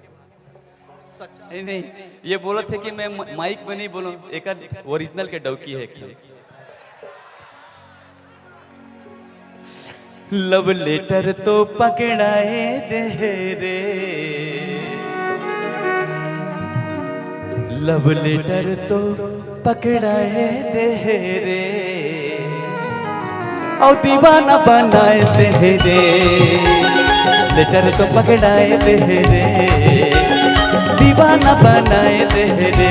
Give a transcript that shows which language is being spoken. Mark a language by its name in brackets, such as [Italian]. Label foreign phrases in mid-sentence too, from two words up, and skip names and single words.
[Hindi] नहीं नहीं, ये बोला थे कि मैं माइक में नहीं बोलूं, एक ओरिजिनल के डौकी है। [English] love letter [Hindi] तो पकड़ाए दे रे, [English] love letter [Hindi] तो पकड़ाए दे रे, और दीवाना बनाए दे रे, लेटर तो पकड़ाए दे रे, दीवाना बनाए दे रे।